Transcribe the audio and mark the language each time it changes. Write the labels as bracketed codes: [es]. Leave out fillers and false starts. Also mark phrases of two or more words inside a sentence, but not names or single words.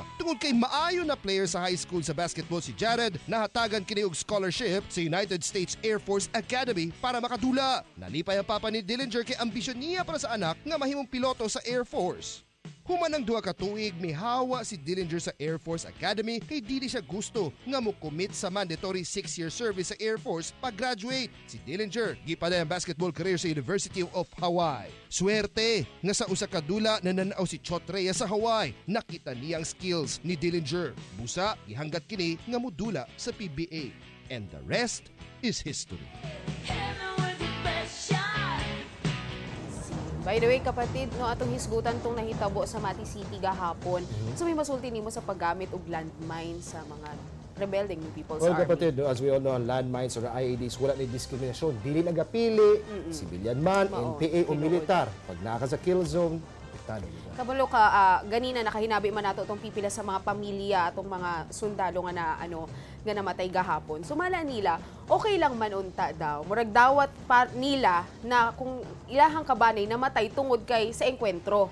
[ceb] Tungod kay maayo na player sa high school sa basketball si Jared, nahatagan kini og scholarship sa United States Air Force Academy para makadula. Nalipay ang papa ni Dillinger kay ambisyon niya para sa anak nga mahimong piloto sa Air Force. Human ang 2 ka tuig, may hawa si Dillinger sa Air Force Academy kay dili siya gusto nga mo commit sa [en] mandatory 6-year service [ceb] sa Air Force pag-graduate. Si Dillinger gipaday ang basketball career sa University of Hawaii. Swerte nga sa usa ka dula nananaw si Chot Reyes sa Hawaii. Nakita niya ang skills ni Dillinger. Busa, ihanggat kini nga modula sa PBA. [en] And the rest is history. By the way, kapatid, [ceb] no, atong hisgutan tong nahitabo sa Mati City gahapon. So may masulti nimo sa paggamit og landmine sa mga rebelding People's Army. Kapatid, no, [en] as we all know, landmines or IEDs, [ceb] wala ni diskriminasyon. Dili nagapili, civilian man, NPA o militar. Pag naka sa [en] kill zone, [ceb] pitado. Kabalo ka, ganina nakahinabi man nato itong pipila sa mga pamilya, itong mga sundalo nga nga namatay gahapon. Sumala nila, okay lang man unta daw. Murag dawat pa nila na kung ilahang kabanay namatay tungod kay sa engkwentro.